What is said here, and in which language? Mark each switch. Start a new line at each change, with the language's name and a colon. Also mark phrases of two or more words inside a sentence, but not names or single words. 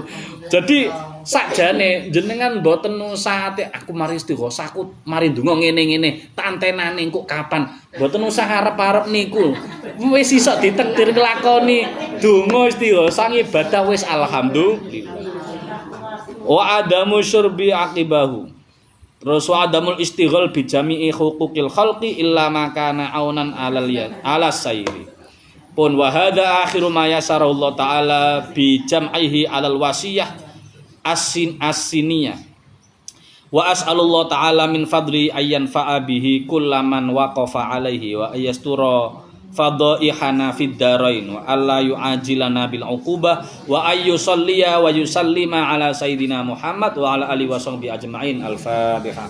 Javanese: Jadi sakjane jenengan mboten usah ate aku mari istighosah aku mari ndonga ngene-ngene tantenane engko kapan. Mboten usah arep-arep niku. Wis iso ditakdir nglakoni donga istighosah ibadah wis alhamdulillah.
Arabic: وعدم شرب عاقبه. Terus وعدم الاشتغال بجميع حقوق الخلق إلا ما كان عونا على السير. Pun وهذا آخر ما يسر الله تعالى بجمعه على الوصية السنية. وأسأل الله تعالى من فضله أن ينفع به كل من وقف عليه وأن يستر فضائحنا في الدارين وألا يعاجلنا بالعقوبة وأن يصلي ويسلم على سيدنا محمد وعلى آله وصحبه أجمعين. الفاتحة.